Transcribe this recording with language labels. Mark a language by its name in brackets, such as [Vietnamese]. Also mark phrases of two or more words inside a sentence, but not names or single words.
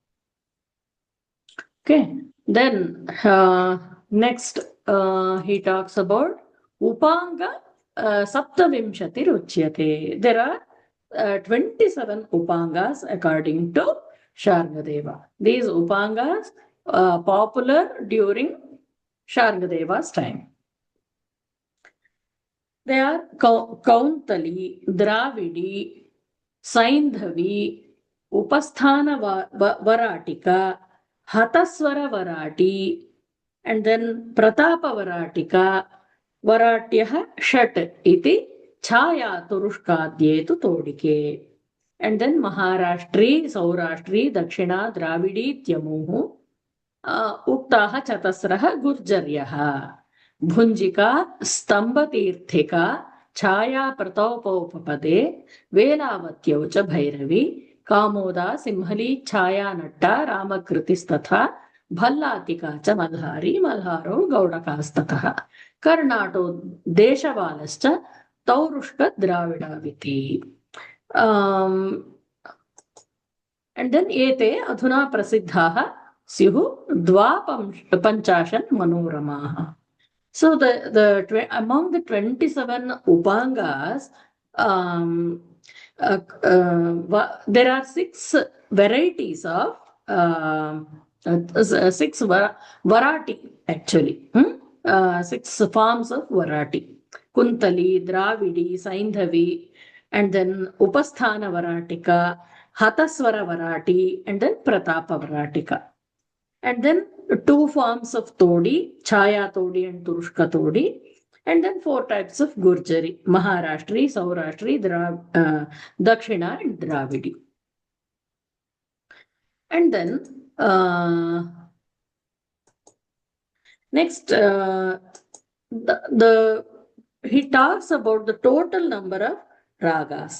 [English] Okay, then next he talks about [Sanskrit] उपाङ्ग सप्तविंशति रुच्यते. [English] There are 27 Upangas according to Shargadeva. These Upangas popular during Shargadeva's time. They are Kauntali, Dravidi, Saindhavi, Upasthana Varatika, Hataswara Varati, and then Pratapa Varatika, [Sanskrit] वराट्यः षट् इति छाया तुरुष्काद्येतु तोडिके. [English] And then Maharashtri, Saurashtri, Dakshina, Dravidi, [Sanskrit] त्यमुः उक्ताः चतस्रः गुर्जर्यः, [English] Bhunjika, Stambatirthika, [Sanskrit] छाया प्रतोपोपपदे वेलावत्यौ च भैरवी कामोदा सिंहली छाया नट्टा रामकृतिस्तथा भल्लातिका च मल्हारी मल्हारो गौडकास्ततः कर्णाटो देशवालश्च तौरुष्क द्राविडाविति. [English] And then [Sanskrit] एते अधुना प्रसिद्धाः स्युः द्वापञ्चाशन् मनोरमाः. [English] So among the 27 upangas, there are 6 varieties of 6 varati actually. 6 forms of varati. Kuntali, Dravidi, Saindhavi, and then Upasthana Varatika, Hataswara Varati, and then Pratapa Varatika. And then 2 forms of Todi, Chaya Todi and Turushka Todi, and then 4 types of Gurjari, Maharashtri, Saurashtri, Dakshina, and Dravidi. And then next, he talks about the total number of ragas.